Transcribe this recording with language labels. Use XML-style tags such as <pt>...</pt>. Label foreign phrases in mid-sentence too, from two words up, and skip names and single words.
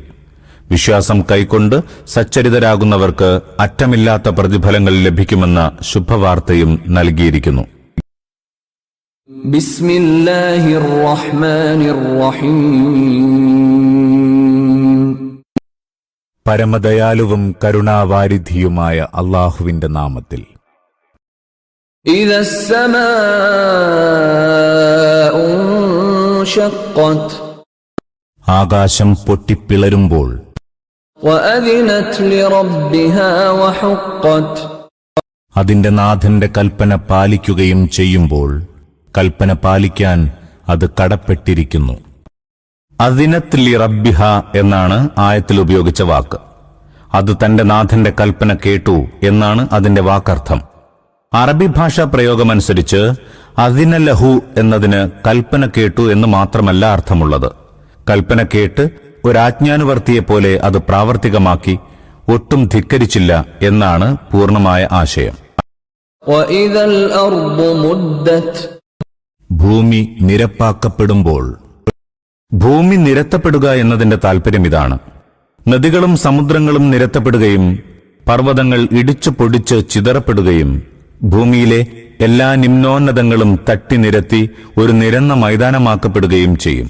<ml>വിശ്വാസം കൈക്കൊണ്ട് സച്ചരിതരാകുന്നവർക്ക് അറ്റമില്ലാത്ത പ്രതിഫലങ്ങൾ ലഭിക്കുമെന്ന ശുഭവാർത്തയും നൽകിയിരിക്കുന്നു.</ml> <ar>بسم الله الرحمن الرحيم.</ar> <ml>പരമദയാലുവും കരുണാവാരിധിയുമായ അള്ളാഹുവിന്റെ നാമത്തിൽ.</ml> <ar>إذا السماء انشقت</ar> <ml>ആകാശം പൊട്ടിപ്പിളരുമ്പോൾ.</ml> <ar>وأذنت لربها وحقت</ar> <ml>അതിന്റെ നാഥന്റെ കൽപ്പന പാലിക്കുകയും ചെയ്യുമ്പോൾ. കൽപ്പന പാലിക്കാൻ അത് കടപ്പെട്ടിരിക്കുന്നു.</ml> <ar>أذنت لربها</ar> <ml>എന്നാണ് ആയത്തിൽ ഉപയോഗിച്ച വാക്ക്. അത് തന്റെ നാഥന്റെ കൽപ്പന കേട്ടു എന്നാണ് അതിന്റെ വാക്കർത്ഥം. അറബി ഭാഷാ പ്രയോഗമനുസരിച്ച്</ml> <ar>أذن له</ar> <ml>എന്നതിന് കൽപ്പന കേട്ടു എന്ന് മാത്രമല്ല അർത്ഥമുള്ളത്. കൽപ്പന കേട്ട് ഒരാജ്ഞാനുവർത്തിയെപ്പോലെ അത് പ്രാവർത്തികമാക്കി ഒട്ടും ധിക്കരിച്ചില്ല എന്നാണ് പൂർണ്ണമായ ആശയം.</ml> <ar>وإذا الأرض مدت</ar> <ml>ഭൂമി നിരപ്പാക്കപ്പെടുമ്പോൾ. ഭൂമി നിരത്തപ്പെടുക എന്നതിന്റെ താൽപര്യം ഇതാണ്. നദികളും സമുദ്രങ്ങളും നിരത്തപ്പെടുകയും പർവ്വതങ്ങൾ ഇടിച്ചു പൊടിച്ച് ചിതറപ്പെടുകയും ഭൂമിയിലെ എല്ലാ നിമ്നോന്നതങ്ങളും തട്ടി നിരത്തി ഒരു നിരന്ന മൈതാനമാക്കപ്പെടുകയും ചെയ്യും.</ml>